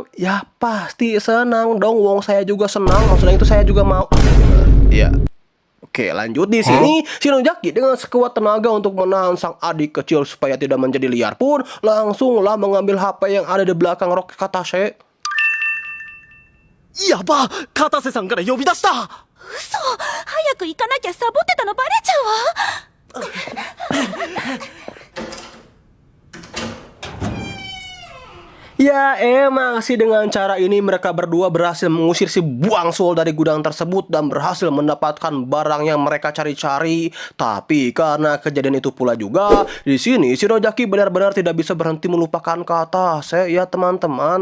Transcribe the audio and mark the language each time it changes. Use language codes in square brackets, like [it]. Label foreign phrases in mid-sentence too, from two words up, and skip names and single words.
[id] Ya pasti senang dong, wong saya juga senang. Maksudnya itu saya juga mau. Ya. Oke, lanjut di sini. Shinojaki dengan sekuat tenaga untuk menahan sang adik kecil supaya tidak menjadi liar pun langsunglah mengambil HP yang ada di belakang rok Katase. [ja] やば片瀬さんから呼び出した嘘早く行かなきゃサボってたのバレちゃうわ [id] Ya emang sih dengan cara ini mereka berdua berhasil mengusir si Bwangsul dari gudang tersebut dan berhasil mendapatkan barang yang mereka cari-cari. Tapi karena kejadian itu pula juga di sini Shinojaki benar-benar tidak bisa berhenti melupakan Katase ya teman-teman.